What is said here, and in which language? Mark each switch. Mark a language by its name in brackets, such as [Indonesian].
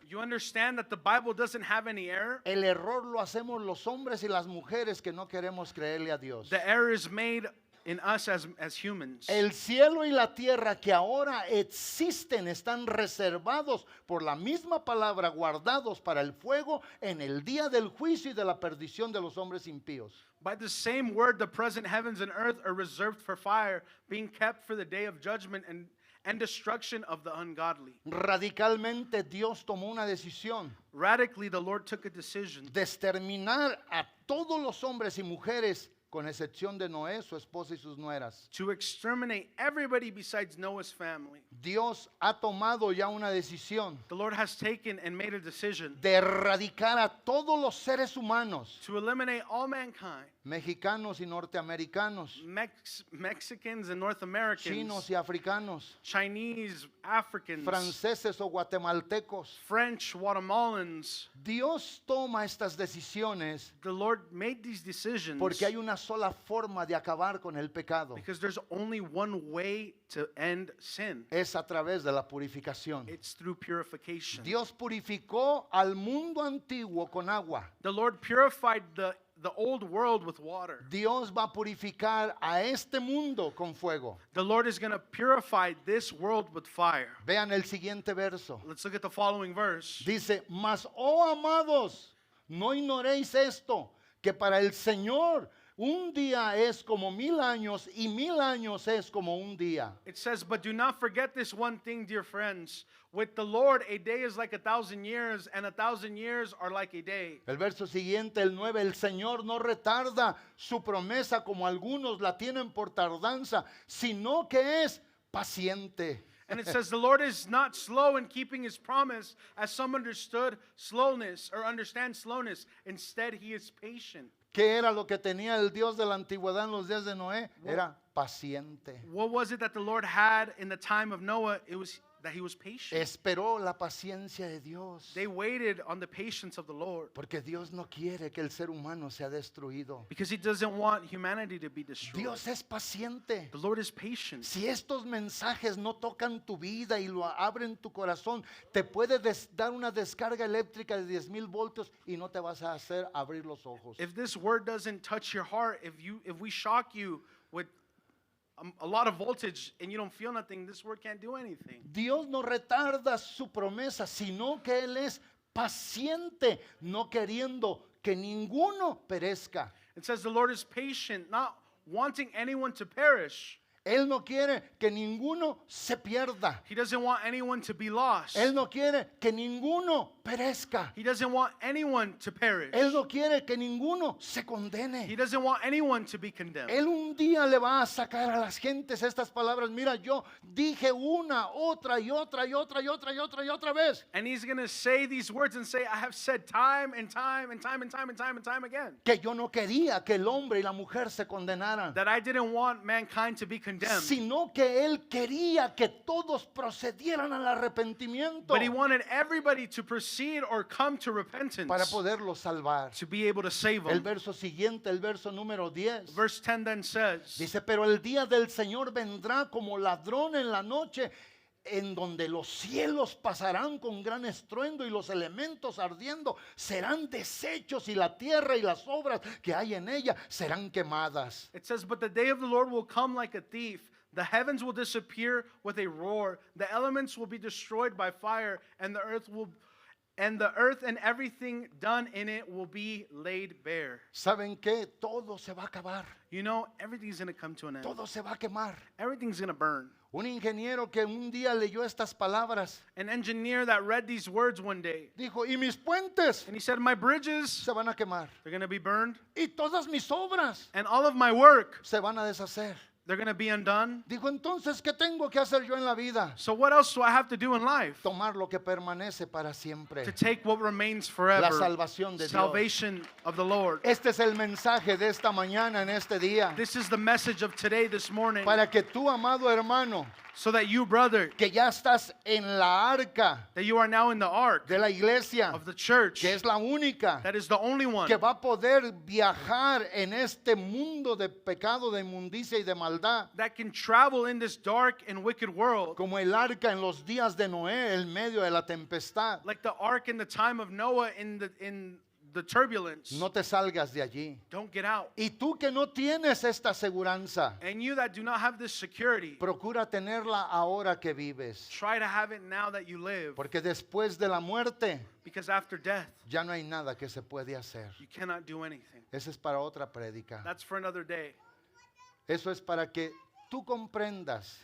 [English] You understand that the Bible doesn't have any error? [Spanish] El error lo hacemos los hombres y las mujeres que no queremos creerle a Dios. [English] The error is made in us as humans. [Spanish] El cielo y la tierra que ahora existen están reservados por la misma palabra, guardados para el fuego en el día del juicio y de la perdición de los hombres impíos. [English] By the same word, the present heavens and earth are reserved for fire, being kept for the day of judgment and destruction of the ungodly. [Spanish] Radicalmente Dios tomó una decisión [English] Radically, the Lord took a decision [Spanish] de exterminar a todos los hombres y mujeres, con excepción de Noé, su esposa y sus nueras. [English] to exterminate everybody besides Noah's family. [Spanish] Dios ha tomado ya una decisión [English] The Lord has taken and made a decision [Spanish] de erradicar a todos los seres humanos, [English] to eliminate all mankind, [Spanish] mexicanos y norteamericanos, [English] Mexicans and North Americans, [Spanish] chinos y africanos, [English] Chinese, Africans, [Spanish] franceses o guatemaltecos. [English] French, Guatemalans. [Spanish] Dios toma estas decisiones [English] The Lord made these decisions [Spanish] porque hay una sola forma de acabar con el pecado. [English] because there's only one way to end sin. [Spanish] Es a través de la purificación. [English] It's through purification. [Spanish] Dios purificó al mundo antiguo con agua. [English] The Lord purified the old world with water. [Spanish] Dios va a purificar a este mundo con fuego. [English] The Lord is going to purify this world with fire. [Spanish] Vean el siguiente verso. [English] Let's look at the following verse. [Spanish] Dice, mas, oh amados, no ignoréis esto, que para el Señor un día es como 1000 años y 1000 años es como un día. [English] It says, but do not forget this one thing, dear friends. With the Lord, a day is like 1,000 years, and 1,000 years are like a day. [Spanish] El verso siguiente, el 9, el Señor no retarda su promesa como algunos la tienen por tardanza, sino que es paciente. [English] And it says, the Lord is not slow in keeping his promise, as some understood slowness or understand slowness. Instead, he is patient. [Spanish] ¿Qué era lo que tenía el Dios de la antigüedad en los días de Noé? Era paciente. [English] What was it that the Lord had in the time of Noah? It was that he was patient. [Spanish] Esperó la paciencia de Dios. [English] They waited on the patience of the Lord [Spanish] Porque Dios no quiere que el ser humano sea destruido. [English] because he doesn't want humanity to be destroyed. [Spanish] Dios es paciente. [English] The Lord is patient. [Spanish] Si estos mensajes no tocan tu vida y lo abren tu corazón, te puede dar una descarga eléctrica de 10,000 voltios y no te vas a hacer abrir los ojos. [English] If this word doesn't touch your heart, if we shock you with a lot of voltage and you don't feel nothing, this word can't do anything. [Spanish] Dios no retarda su promesa, sino que Él es paciente, no queriendo que ninguno perezca. [English] It says the Lord is patient, not wanting anyone to perish. [Spanish] Él no quiere que ninguno se pierda. [English] He doesn't want anyone to be lost. [Spanish] Él no quiere que ninguno perezca. [English] He doesn't want anyone to perish. [Spanish] Él no quiere que ninguno se [English] He [Spanish] condene. [English] doesn't want anyone to be condemned. [Spanish] Él un día le va a sacar a las gentes estas palabras. Mira, yo dije una, otra y otra y otra y otra y otra y otra vez [English] And he's going to say these words and say, I have said time and time and time and time and time and time again [Spanish] que yo no quería que el hombre y la mujer se condenaran. [English] that I didn't want mankind to be condemned. condemned. [Spanish] sino que él quería que todos procedieran al arrepentimiento [English] But he wanted everybody to proceed or come to repentance [Spanish] para poderlos salvar. [English] to be able to save [Spanish] El verso siguiente, el verso número 10. [English] Verse 10 then says, [Spanish] Dice, pero el día del Señor vendrá como ladrón en la noche, en donde los cielos pasarán con gran estruendo y los elementos ardiendo serán deshechos y la tierra y las obras que hay en ella serán quemadas. [English] it says, but the day of the Lord will come like a thief. The heavens will disappear with a roar. The elements will be destroyed by fire, and the earth and everything done in it will be laid bare. [Spanish] ¿Saben qué? Todo se va a acabar, [English] You know, everything's going to come to an end. [Spanish] todo se va a quemar. [English] Everything's going to burn. [Spanish] Un ingeniero que un día leyó estas palabras [English] An engineer that read these words one day, [Spanish] dijo, y mis puentes [English] and he said, my bridges, [Spanish] se van a quemar [English] they're going to be burned, [Spanish] y todas mis obras [English] and all of my work, [Spanish] se van a deshacer. [English] they're going to be undone. [Spanish] Dijo, entonces, ¿qué tengo que hacer yo en la vida? [English] So what else do I have to do in life? [Spanish] Tomar lo que permanece para siempre. [English] To take what remains [Spanish] La [English] forever. [Spanish] salvación de Dios. [English] Salvation of the Lord. [Spanish] Este es el mensaje de esta mañana, en este día. [English] This is the message of today, this morning, [Spanish] Para que tú, amado hermano, [English] so that you, brother, [Spanish] que ya estás en la arca [English] that you are now in the ark [Spanish] de la iglesia, [English] of the church, [Spanish] que es la única [English] that is the only one [Spanish] que va a poder viajar en este mundo de pecado, de inmundicia y de maldad, [English] that can travel in this dark and wicked world, [Spanish] como el arca en los días de Noé, en medio de la tempestad. [English] like the ark in the time of Noah in the turbulence. [Spanish] No te salgas de allí. [English] Don't get out. [Spanish] Y tú que no tienes esta aseguranza, [English] And you that do not have this security, [Spanish] procura tenerla ahora que vives. [English] try to have it now that you live, [Spanish] Porque después de la muerte [English] because after death, [Spanish] ya no hay nada que se puede hacer. [English] you cannot do anything. [Spanish] Esa es para otra prédica. [English] That's for another day. [Spanish] Eso es para que tú comprendas